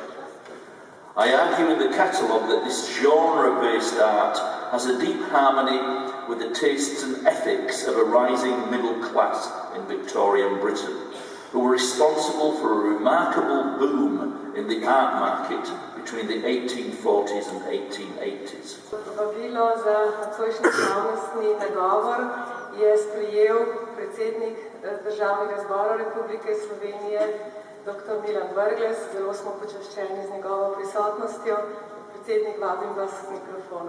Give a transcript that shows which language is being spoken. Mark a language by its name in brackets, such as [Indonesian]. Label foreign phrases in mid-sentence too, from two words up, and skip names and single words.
[English] I argue in the catalogue that this genre-based art has a deep harmony with the tastes and ethics of a rising middle class in Victorian Britain, who were responsible for a remarkable boom in the art market between the 1840s and 1880s. [Slovenian] Vabilo za nocojšnji slavnostni nagovor je sprejel predsednik Državnega zbora Republike Slovenije, dr. Milan Brglez. Zelo smo počaščeni z njegovo prisotnostjo. Predsednik, vabim vas k mikrofonu.